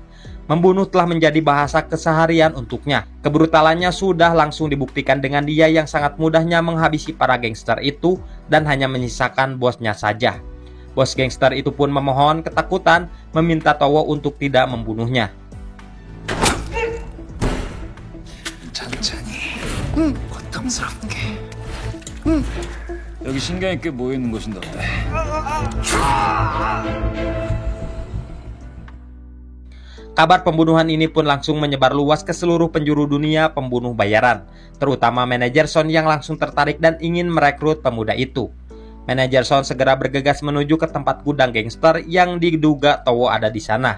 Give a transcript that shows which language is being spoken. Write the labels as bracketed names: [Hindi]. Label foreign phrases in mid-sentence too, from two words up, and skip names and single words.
[Indonesian] Membunuh telah menjadi bahasa keseharian untuknya. Kebrutalannya sudah langsung dibuktikan dengan dia yang sangat mudahnya menghabisi para gangster itu dan hanya menyisakan bosnya saja. Bos gangster itu pun memohon ketakutan, meminta Towo untuk tidak membunuhnya. [Korean] 천천히, 고통스럽게. 여기 신경 있게 모여 있는 곳인데 어때? [Indonesian] Kabar pembunuhan ini pun langsung menyebar luas ke seluruh penjuru dunia pembunuh bayaran, terutama manajer Son yang langsung tertarik dan ingin merekrut pemuda itu. Manajer Son segera bergegas menuju ke tempat gudang gangster yang diduga Towo ada di sana.